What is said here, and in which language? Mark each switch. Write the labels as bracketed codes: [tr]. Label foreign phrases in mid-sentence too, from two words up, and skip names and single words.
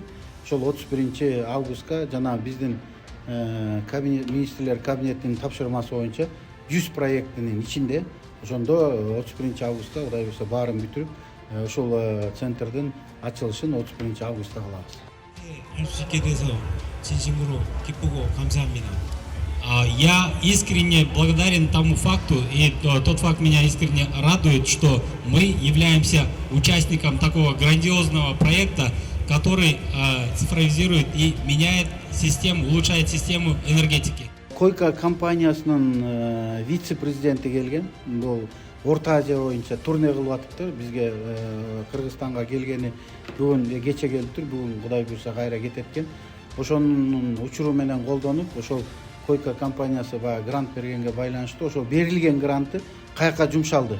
[ky] Ошол 31 августка жана биздин министрлер кабинетинин тапшырмасы боюнча 100 проекттин ичинде ошондо 31 августта Кудай буйрса баарын бүтүрүп, ошол центрдин ачылышын 31 августта кылабыз. [ru] Я искренне благодарен тому факту, и тот факт меня искренне радует, что мы являемся участником такого грандиозного проекта, который цифровизирует и меняет систему, улучшает систему энергетики. [ky] Койка компаниясынын вице-президенти келген. Бул Орто Азия боюнча турне кылып атыптыр. Бизге Кыргызстанга келгени бүгүн кече келиптир. Бүгүн Кудай буйрса кайра кетет экен. Ошонун учуру менен колдонуп, ошол Койка компаниясы баягы грант бергенге байланыштуу ошол берилген гранты каяка жумшалды.